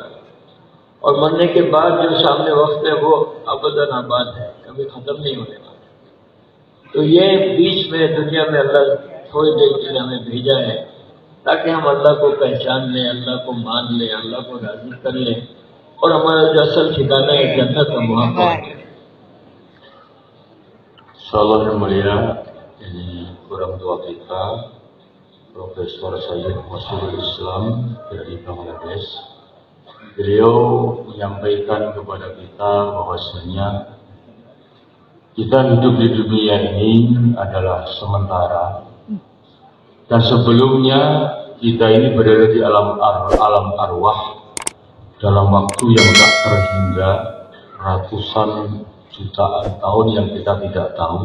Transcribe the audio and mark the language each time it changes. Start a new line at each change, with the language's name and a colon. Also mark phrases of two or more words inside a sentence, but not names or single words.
Hindi: और मरने के बाद जो सामने वक्त है वो अबदन आबाद है, कभी खत्म नहीं होने वाला। तो ये बीच में दुनिया में अल्लाह थोड़ी देर के लिए हमें भेजा है ताकि हम अल्लाह को पहचान लें, अल्लाह को मान लें, अल्लाह को राजी कर लें और हमारा जो असल ठिकाना है जन्नत हम वहाँ पहुँचे।
Indonesian: Insyaallah yang mulia, ini orang tua kita, Profesor Sayyid Masrurul Islam dari Bangladesh. Beliau menyampaikan kepada kita bahwasanya kita hidup di dunia ini adalah sementara, dan sebelumnya kita ini berada di alam arwah dalam waktu yang tak terhingga, ratusan jutaan tahun yang kita tidak tahu.